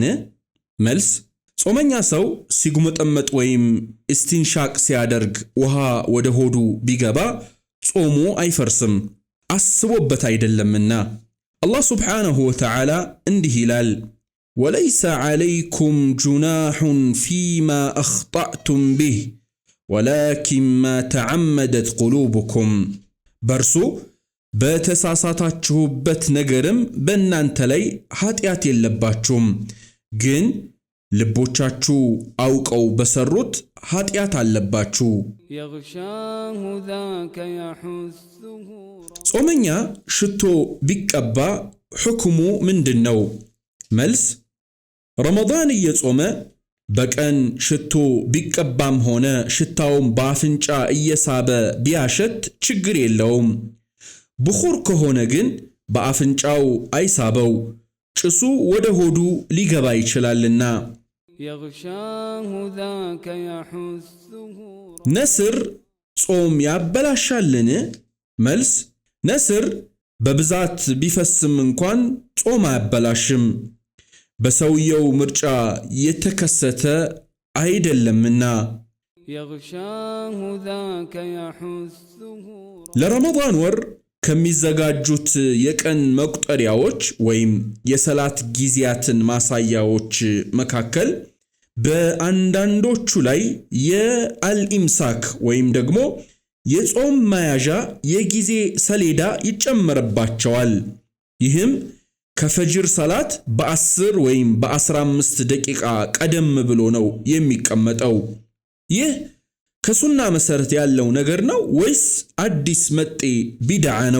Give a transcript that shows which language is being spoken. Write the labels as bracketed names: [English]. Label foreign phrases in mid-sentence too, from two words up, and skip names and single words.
[Amharic] መልስ ጾመኛ ሰው ሲጉመጠመጥ ወይም ኢስቲንሻቅ ሲያደርግ ውሃ ወደ ሆዱ ቢገባ ጾሙ አይፈርስም፣ አስቦበት አይደለምና። አላህ [Arabic] سبحانه وتعالى [Amharic] እንዲህ ይላል [Arabic] وليس عليكم جناح فيما أخطأتم به ولكن ما تعمدت قلوبكم። [Amharic] በርሱ በተሳሳታችሁበት ነገርም በእናንተ ላይ ኃጢአት የለባችሁም፣ ግን ልቦቻችሁ አውቀው በሰሩት ኃጢአት አለባችሁ። يغشاه ذاك يحثه ጾመኛ ሽቶ ቢቀባ ሕክሙ ምንድነው? መልስ ረመዳን እየጾመ በቀን ሽቶ ቢቀባም ሆነ ሽታውም በአፍንጫ እየሳበ ቢያሸት ችግር የለውም። ብኹር ከሆነ ግን በአፍንጫው አይሳበው፣ ጭሱ ወደ ሆዱ ሊገባ ይችላልና። يغشاه ذاك يحثه ነስር ጾም ያበላሻልን? መልስ ነስር በብዛት ቢፈስም እንኳን ጾም አያበላሽም፣ በሰውየው ምርጫ የተከሰተ አይደለምና። يغشاه ذاك يحثه ለረመዳን ወር ከሚዘጋጁት የቀን መቁጠሪያዎች ወይም የሰላት ጊዜያትን ማሳያዎች መካከል በአንዳንዶቹ ላይ የአልኢምሳክ ወይም ደግሞ የጾም መያዣ የጊዜ ሰሌዳ ይጨመርባቸዋል። ይህም ከፈጅር ሰላት በ10 ወይም በ15 ደቂቃ ቀደም ብሎ ነው የሚቀመጠው። ይህ ከሱና መሰረት ያለው ነገር ነው ወይስ አዲስ መጤ ቢድዓ ነው?